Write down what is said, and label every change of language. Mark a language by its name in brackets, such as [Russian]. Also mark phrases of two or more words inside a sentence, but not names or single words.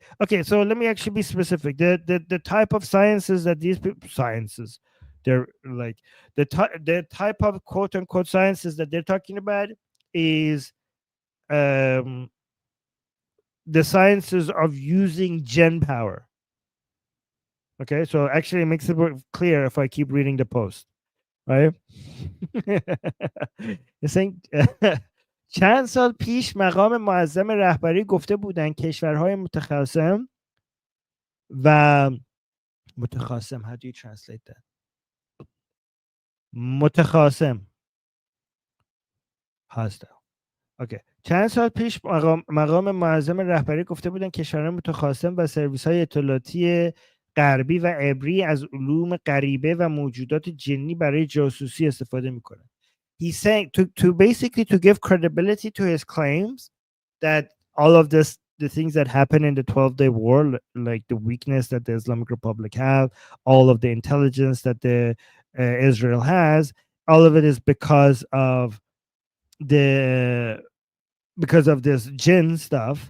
[English] Okay, so let me actually be specific. The type of sciences that these people sciences, they're like the type of quote unquote sciences that they're talking about is um the sciences of using gen power. Okay, so actually it makes it clear if I keep reading the post, right? It's saying [Persian] چند سال پیش مقام معظم رهبری گفته بودند کشورهای متخاصم و متخاصم [English] how do you translate that [Persian] متخاصم هست okay. چند سال پیش مقام معظم رهبری گفته بودند کشورهای متخاصم و سرویس های اطلاعاتی غربی و عبری از علوم غریبه و موجودات جنی برای جاسوسی استفاده میکنند. [English] He's saying to basically to give credibility to his claims that all of this, the things that happened in the 12-day war, like the weakness that the Islamic Republic have, all of the intelligence that the Israel has, all of it is because of this jinn stuff.